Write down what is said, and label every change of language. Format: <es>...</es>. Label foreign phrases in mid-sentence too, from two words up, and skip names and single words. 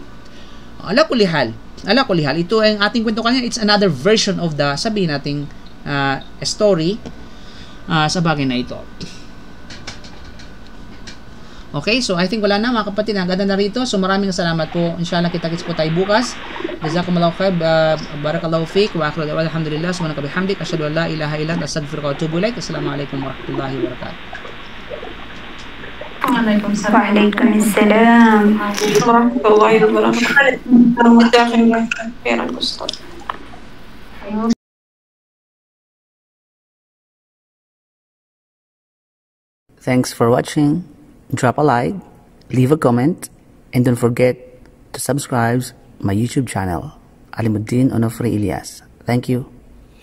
<ar>على كل حال,</ar> <tl>ito ang ating kwento kanina.</tl> <en>It's another version of the,</en> <tl>sabihin nating story sa bagay na ito.</tl> <en>Okay, so I think</en> <tl>wala na mga kapatid, hanggang na rito. So maraming salamat po. Inshallah kita-kits po tayo bukas.</tl> <ar>جزاكم الله خير بارك الله فيك وآخر دعوانا الحمد لله سبحانك بحمدك أشهد أن لا إله إلا أنت أستغفرك وأتوب إليك. السلام عليكم ورحمة الله وبركاته. وعليكم السلام ورحمة الله وبركاته.</ar> <en>Thanks for watching. Drop a like, leave a comment, and don't forget to subscribe my YouTube channel, Alimuddin Onofre Ilyas.</en>